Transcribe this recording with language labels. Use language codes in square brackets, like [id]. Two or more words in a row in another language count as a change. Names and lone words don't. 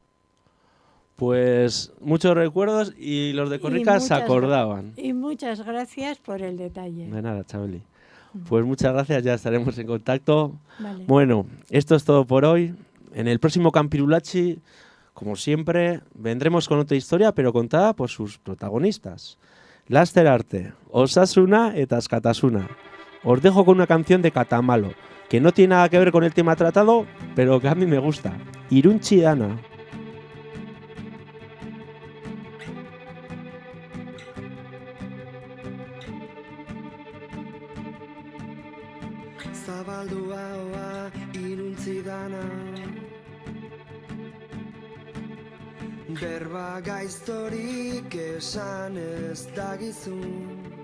[es] Pues muchos recuerdos y los de Corrica se acordaban. Y muchas gracias por el detalle. De nada, Chabeli. Pues muchas gracias, ya estaremos en contacto. Vale. Bueno, esto es todo por hoy. En el próximo Campirulachi, como siempre, vendremos con otra historia, pero contada por sus protagonistas. [eu] Laster arte, Osasuna eta Askatasuna. [es] Os dejo con una canción de Catamalo, que no tiene nada que ver con el tema tratado, pero que a mí me gusta. [eu] Iruntzi dana. Zabaldua hoa iruntzi dana, berba gaiztorik esan ez dagizun,